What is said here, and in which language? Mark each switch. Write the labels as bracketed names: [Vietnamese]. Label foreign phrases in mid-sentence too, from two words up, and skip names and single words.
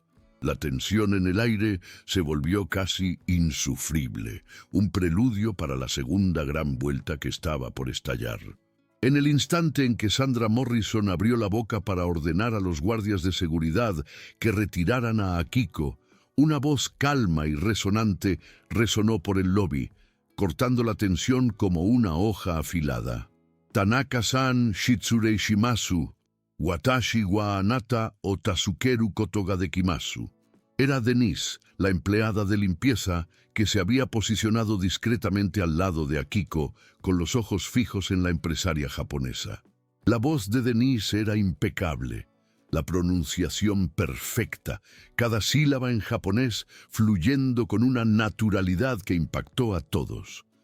[Spanish] La tensión en el aire se volvió casi insufrible, un preludio para la segunda gran vuelta que estaba por estallar. En el instante en que Sandra Morrison abrió la boca para ordenar a los guardias de seguridad que retiraran a Akiko, una voz calma y resonante resonó por el lobby, cortando la tensión como una hoja afilada. [Japanese] 田中さん失礼します、私はあなたを助けることができます. [Spanish] Era Denise, la empleada de limpieza, que se había posicionado discretamente al lado de Akiko, con los ojos fijos en la empresaria japonesa. La voz de Denise era impecable, la pronunciación perfecta, cada sílaba en japonés fluyendo con una naturalidad que impactó a todos.